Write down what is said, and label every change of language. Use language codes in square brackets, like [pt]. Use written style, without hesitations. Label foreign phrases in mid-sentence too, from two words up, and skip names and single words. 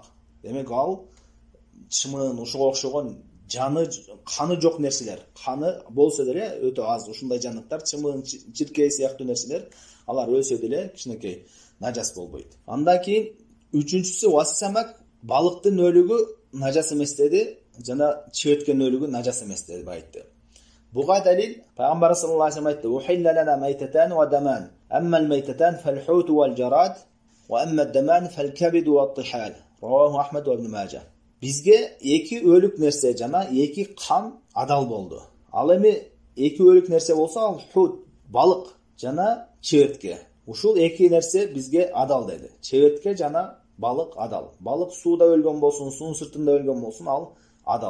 [ky] Демек ал чымын, ошого окшогон жаны, каны жок нерселер, каны болсо деле өтө аз ушундай жаныктар, чымын, чиркей сыяктуу нерселер, алар өлсө деле кичинекей нажас болбойт. Андан кийин үчүнчүсү вассамак, балыктын өлүгү нажас эмес деди, жана чебеткен өлүгү нажас эмес деп айтты. Буга далил пайгамбар [ar] صلى الله عليه وسلم [ky] айтты: [ar] "أحلت لنا ميتتان ودمان. أما الميتتان فالحوت والجراد، وأما الدمان فالكبد والطحال." رواه أحمد وابن ماجه. [ky] Бизге эки өлүк нерсе жана эки кан адал болду. Ал эми эки өлүк нерсе болсо, ал хут, балык жана чебетке. Ушул эки нерсе бизге адал деди. Чебетке жана балык адал. Балык сууда өлгөн болсун, суунун сыртында өлгөн болсун, ал адал.